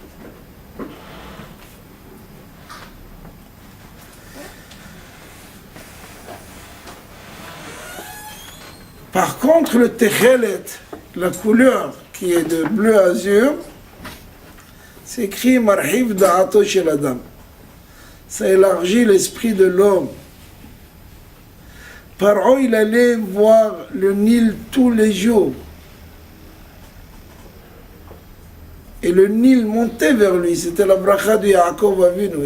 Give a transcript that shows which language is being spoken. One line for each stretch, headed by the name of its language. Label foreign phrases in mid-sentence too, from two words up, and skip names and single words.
French: Par contre, le techelet, la couleur qui est de bleu azur, c'est écrit
Hebrew: מרחיב דעתו של אדם.
French: Ça élargit l'esprit de l'homme. Paro, il allait voir le Nil tous les jours. Et le Nil montait vers lui. C'était la bracha de Yaakov Avinu.